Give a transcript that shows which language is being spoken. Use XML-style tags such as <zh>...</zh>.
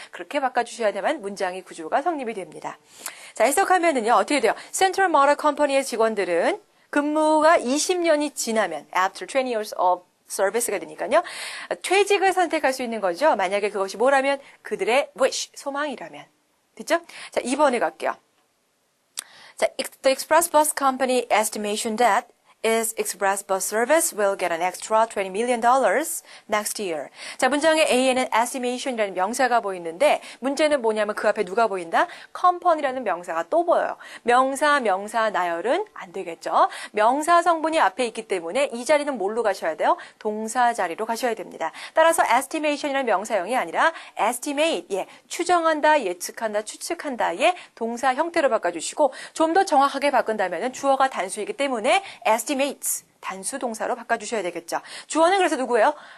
<ko>그렇게 바꿔주셔야 되면 문장의 구조가 성립이 됩니다. 자, 해석하면은요, 어떻게 돼요? Central Motor Company의 직원들은 근무가 20년이 지나면,</ko> <en>after 20 years of service</en> <ko>가 되니까요, 퇴직을 선택할 수 있는 거죠. 만약에 그것이 뭐라면? 그들의 wish, 소망이라면. 됐죠? 자, 2번에 갈게요.</ko> <en>자, the Express Bus Company estimation that is express bus service will get an extra $20 million next year.</en> <ko>자, 문장의 A에는 estimation이라는 명사가 보이는데 문제는 뭐냐면 그 앞에 누가 보인다? company라는 명사가 또 보여요. 명사 나열은 안 되겠죠. 명사 성분이 앞에 있기 때문에 이 자리는 뭘로 가셔야 돼요? 동사 자리로 가셔야 됩니다. 따라서 estimation이라는 명사형이 아니라 estimate, 추정한다, 예측한다, 추측한다의 동사 형태로 바꿔주시고 좀 더 정확하게 바꾼다면 주어가 단수이기 때문에 estimates 단수 동사로 바꿔주셔야 되겠죠. 주어는 그래서 누구예요?</ko>